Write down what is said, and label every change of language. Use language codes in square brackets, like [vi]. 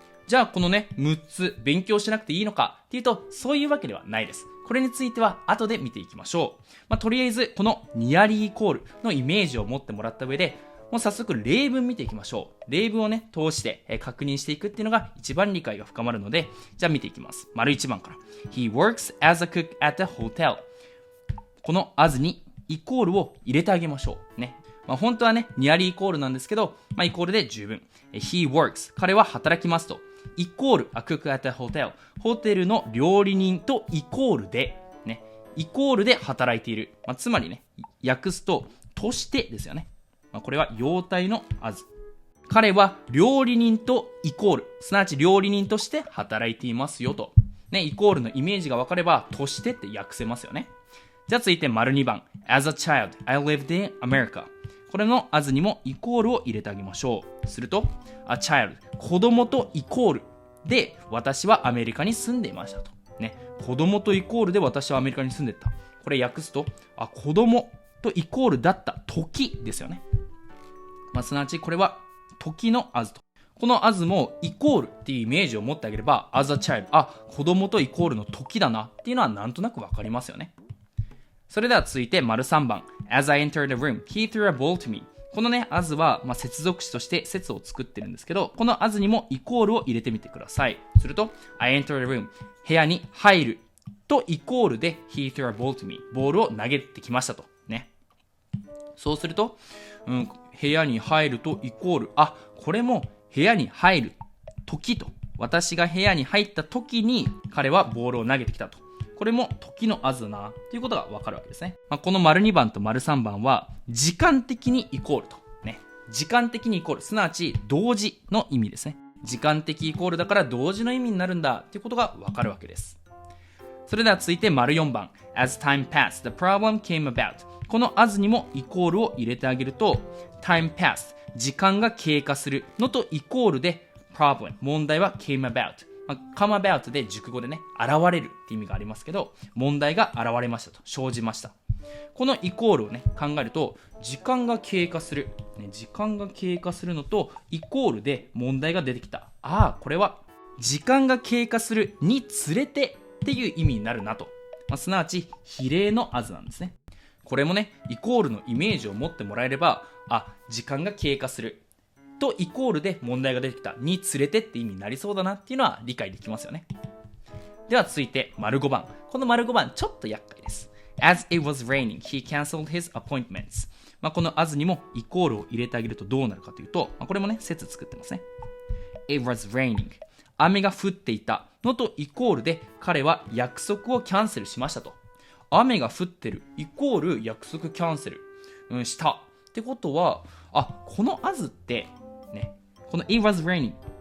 [ja] じゃあこのね6つ勉強しなくていいのかっていうと、そういうわけではないです。これについては後で見ていきましょう。とりあえずこのニアリーイコールのイメージを持ってもらった上で、もう早速例文見ていきましょう。例文をね通して確認していくっていうのが一番理解が深まるので、じゃあ見ていきます。丸1番から。 [en] He works as a cook at a hotel。 [ja] この as にイコールを入れてあげましょうね。本当はねニアリーイコールなんですけど、イコールで十分。 [en] He works、 [ja] 彼は働きますと、イコール [en] a cook at a hotel、 [ja] ホテルの料理人とイコールでね、イコールで働いている、つまりね訳すととしてですよね。これは様態の as。彼は料理人とイコール、すなわち料理人として働いていますよとね、イコールのイメージが分かればとしてって訳せますよね。じゃあ続いて丸2番 [en] As a child I lived in America。 [ja] これの as にもイコールを入れてあげましょう。すると [en] a child、 [ja] 子供とイコールで私はアメリカに住んでいましたとね。子供とイコールで私はアメリカに住んでた。これ訳すと子供とイコールだった時ですよね。すなわちこれは時の as と。この as もイコールっていうイメージを持ってあげれば [en] as a child、 [ja] 子供とイコールの時だなっていうのはなんとなくわかりますよね。それでは続いて丸3番 [en] As I entered the room he threw a ball to me。 [ja] このね as は接続詞として説を作ってるんですけど、この as にもイコールを入れてみてください。すると [en] I entered the room、 [ja] 部屋に入るとイコールで [en] he threw a ball to me、 [ja] ボールを投げてきましたとね。そうすると、部屋に入るとイコール、これも部屋に入る時と、私が部屋に入った時に彼はボールを投げてきたと、これも時の as だなっていうことが分かるわけですね。この丸2番と丸3番は時間的にイコールとね、時間的にイコール、すなわち同時の意味ですね。時間的イコールだから同時の意味になるんだっていうことが分かるわけです。それでは続いて丸4番 [en] As time passed the problem came about。 [ja] この as にもイコールを入れてあげると [en] time passed、 [ja] 時間が経過するのとイコールで problem、 問題は [en] came about。 [ja] come about で熟語でね現れるって意味がありますけど、問題が現れましたと、生じました。このイコールをね考えると、時間が経過する、時間が経過するのとイコールで問題が出てきた。これは時間が経過するにつれてっていう意味になるなと、すなわち比例の as なんですね。これもねイコールのイメージを持ってもらえれば、時間が経過するとイコールで問題が出てきたにつれてって意味になりそうだなっていうのは理解できますよね。では続いて丸5番。この丸5番ちょっと厄介です。 [en] As it was raining he cancelled his appointments。 [ja] この as にもイコールを入れてあげるとどうなるかというと、これもね説作ってますね。 [en] It was raining、 [ja] 雨が降っていたのとイコールで彼は約束をキャンセルしましたと。雨が降ってるイコール約束キャンセル、したってことは、この as ってね、この [en] It was raining